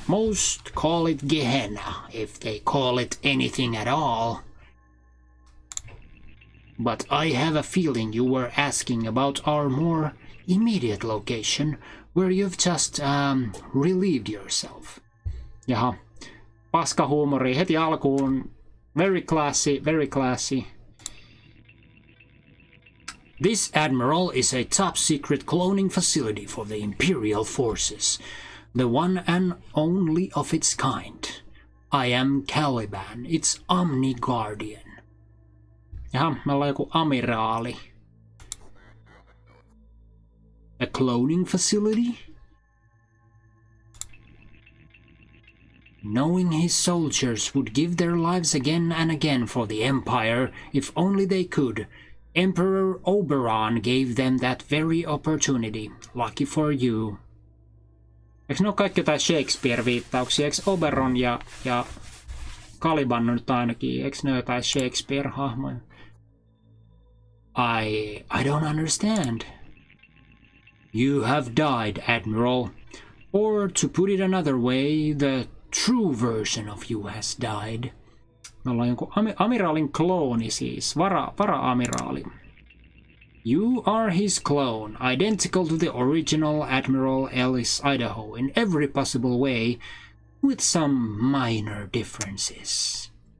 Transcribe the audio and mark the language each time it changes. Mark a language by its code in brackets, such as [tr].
[en] Most call it Gehenna, if they call it anything at all. But I have a feeling you were asking about our more immediate location, where you've just relieved yourself. [fi] Jaha, paskahuumori heti alkuun. [en] Very classy, very classy. This, Admiral, is a top-secret cloning facility for the Imperial Forces, the one and only of its kind. I am Caliban, its Omni-Guardian. [fi] Jaha, me ollaan joku amiraali. [en] A cloning facility? Knowing his soldiers would give their lives again and again for the Empire, if only they could, Emperor Oberon gave them that very opportunity. Lucky for you. [fi] Eikö ne ole kaikki jotain Shakespeare-viittauksia? Eikö Oberon ja Caliban nyt ainakin? Eikö ne ole jotain Shakespeare-hahmoja? [en] I don't understand. You have died, Admiral. Or to put it another way, the true version of you has died. [fi] Me ollaan jonkun amiraalin klooni siis, vara-amiraali. [en] You are his clone, identical to the original Admiral Ellis Idaho in every possible way, with some minor differences.